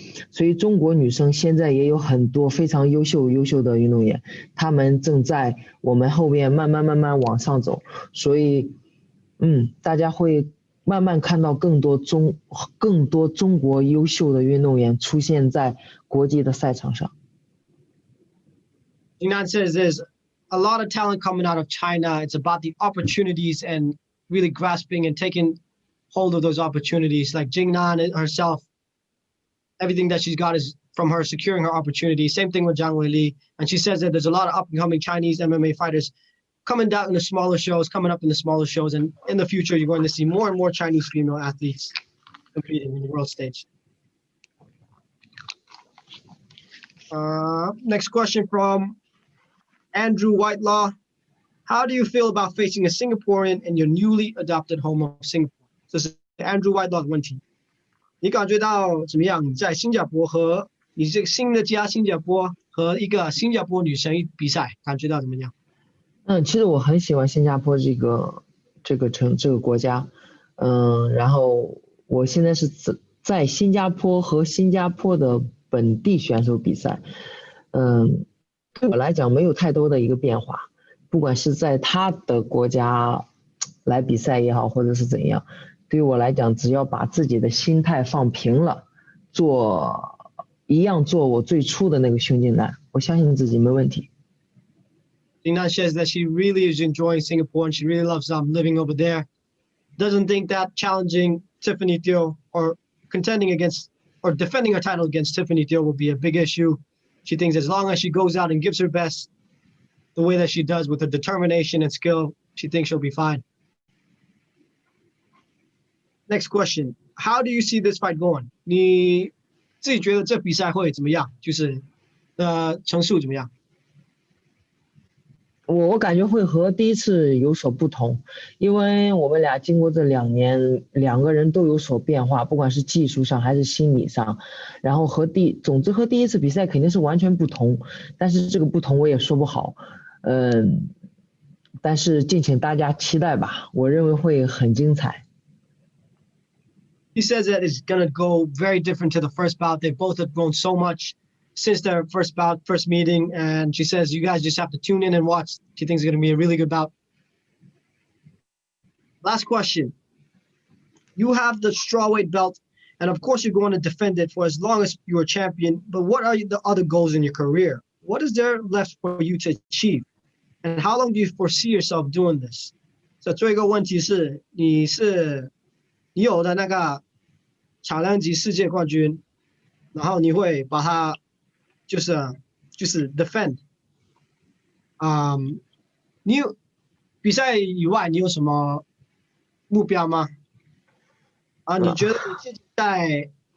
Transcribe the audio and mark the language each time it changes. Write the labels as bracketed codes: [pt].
[zh] 所以中国女生现在也有很多非常优秀的运动员，她们正在我们后面慢慢往上走。所以大家会慢慢看到更多中国优秀的运动员出现在国际的赛场上。 [en] Jing Nan says there's a lot of talent coming out of China. It's about the opportunities and really grasping and taking hold of those opportunities. Like Jing Nan herself, everything that she's got is from her securing her opportunities. Same thing with Zhang Weili. And she says that there's a lot of up-and-coming Chinese MMA fighters coming down in the smaller shows, coming up in the smaller shows. And in the future, you're going to see more and more Chinese female athletes competing in the world stage. Next question from Andrew Whitelaw. How do you feel about facing a Singaporean in your newly adopted home of Singapore? [zh] 这是 Andrew Whitelaw 的问题。你感觉到怎么样？你在新加坡和你这个新的家新加坡和一个新加坡女生比赛，感觉到怎么样？其实我很喜欢新加坡这个国家，然后我现在是在新加坡和新加坡的本地选手比赛，对我来讲没有太多的一个变化，不管是在他的国家来比赛也好，或者是怎样，对于我来讲，只要把自己的心态放平了，做我最初的那个Xiong Jing Nan，我相信自己没问题。 [en] Jing Nan says that she really is enjoying Singapore and she really loves living over there. Doesn't think that challenging Tiffany Teo or contending against or defending her title against Tiffany Teo will be a big issue. She thinks as long as she goes out and gives her best the way that she does with her determination and skill, she thinks she'll be fine. Next question. How do you see this fight going? [zh] 你自己觉得这比赛会怎么样？就是成数怎么样？我感觉会和第一次有所不同，因为我们俩经过这2年，两个人都有所变化，不管是技术上还是心理上，然后总之和第一次比赛肯定是完全不同，但是这个不同我也说不好，但是敬请大家期待吧，我认为会很精彩。 [en] He says that it's going to go very different to the first bout. They both have grown so much since their first meeting. And she says, you guys just have to tune in and watch. She thinks it's going to be a really good bout. Last question. You have the strawweight belt, and of course you're going to defend it for as long as you're a champion. But what are the other goals in your career? What is there left for you to achieve? And how long do you foresee yourself doing this? [zh] So 最后一个问题是，你有的那个产量级世界冠军，然后你会把它就是 defend。你有比赛以外，你有什么目标吗？你觉得你自己在